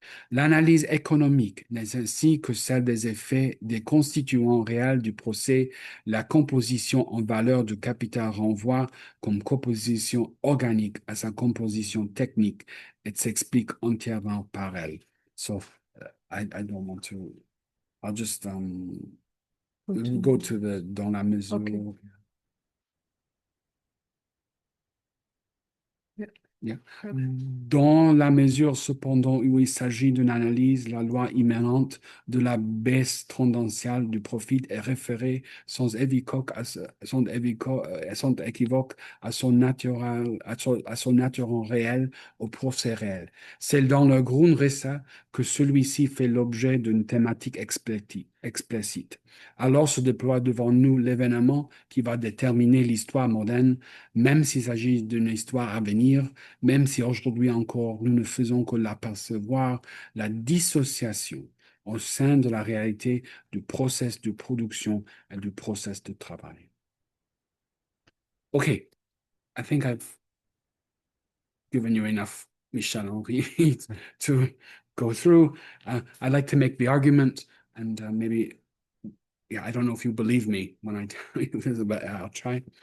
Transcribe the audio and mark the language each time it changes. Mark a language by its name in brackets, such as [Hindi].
[French] L'analyse économique n'est ainsi que celle des effets des constituants réels du procès. La composition en valeur du capital renvoie comme composition organique à sa composition technique et s'explique entièrement par elle. [English] So, I don't want to, I'll just go to the [French] dans la mesure. [English] Okay. Yeah. [French] Dans la mesure cependant où il s'agit d'une analyse, la loi immanente de la baisse tendancielle du profit est référée sans équivoque à son naturel, à son naturel réel, au procès réel. C'est dans le Grundrisse que celui-ci fait l'objet d'une thématique explicite. Alors se déploie devant nous l'événement qui va déterminer l'histoire moderne, même s'il s'agit d'une histoire à venir, même si aujourd'hui encore nous ne faisons que l'apercevoir, la dissociation au sein de la réalité du process de production et du process de travail. [English] Okay, I think I've given you enough, Michel Henri, to go through. I'd like to make the argument, and maybe, yeah, I don't know if you believe me when I tell you this, but I'll try.